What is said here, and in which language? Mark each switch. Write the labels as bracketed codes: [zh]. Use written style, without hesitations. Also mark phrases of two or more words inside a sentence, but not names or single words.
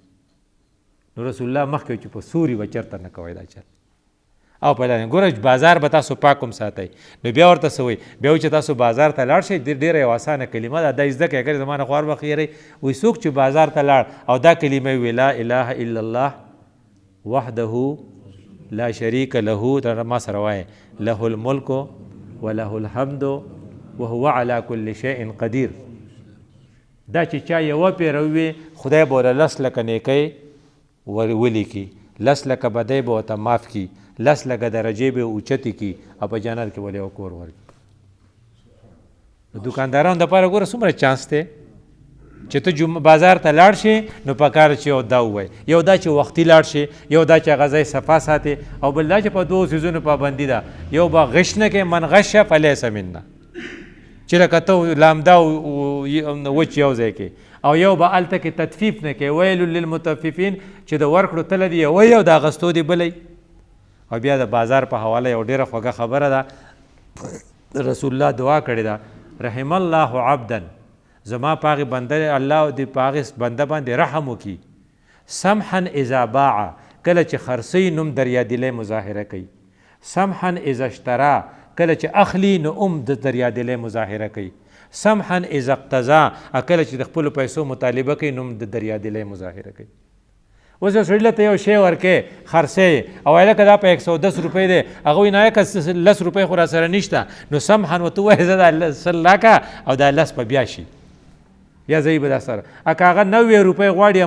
[ps] نو رسول الله مخکې چې په سوري به چېرته نه کوئ دا چل او په لاندې ګوره بازار به تاسو پاک هم ساتئ نو بیا ورته څه وایي بیا چې تاسو بازار ته لاړ شئ ډېره یو اسانه کلمه ده دا زده کړئ اګر زما نه خوار به خیری وایي څوک چې بازار ته لاړ او دا کلمه وی [ar] لا اله الا الله وحده لا شریک له [ps] دا ما سره وایي [ar] له الملک وله الحمد وهو على كل شيء قدیر [ps] دا چې چا یوه پیره ووي خدای به ورله 10 لکه نیکۍ ولیکي 10 لکه بدۍ به ورته معاف کي 10 لکه درجې به اوچتې کي او په جنت کې ولې یو کور ورکړي د دوکاندارانو دپاره ګوره څومره چانس دی چې ته بازار ته لاړ شي نو په کار چې یو دا ووایي یو دا چې وختي لاړ شي یو دا چې هغه ځای صفا ساتي او بل دا چې په 2 څیزونو پابندي ده یو به غش نه کوي [ar] من غش فلیس منا [ps] چې لکه ته لامدا وچ یو ځای کې او یو به هلته کې تطفیف نه کوي ویل للمطففین چې د ورکړو تله دی یو یو د اغستو دی بلی او بیا د بازار په حواله یو ډېره خوږه خبره ده رسول الله دعا کړې ده [ar] رحم الله عبدا [ps] زما پاغې بنده الله دې پاغې بنده باندې رحم وکړي [ar] سمحا اذا باع [ps] کله چې خرڅوي نوم دریادیلی مظاهره کوي [ar] سمحا اذا اشترا [ps] کله چې اخلي نو د دریادیلی مظاهره کوي [ar] سمحا اذا اقتضا [ps] کله چې د خپلو پیسو مطالبه کوي نوم د دریادیلی مظاهره کوي. اوس یو سړي ته یو شی ورکې خرڅې او هلکه دا په 110 روپۍ دی هغه وایي نه که 10 روپۍ خو را سره نشته نو سمحا ورته ووایې زه دا 100 راکړه او دا 10 په بیا شي یا زه به دا سره که هغه 90 روپۍ غواړي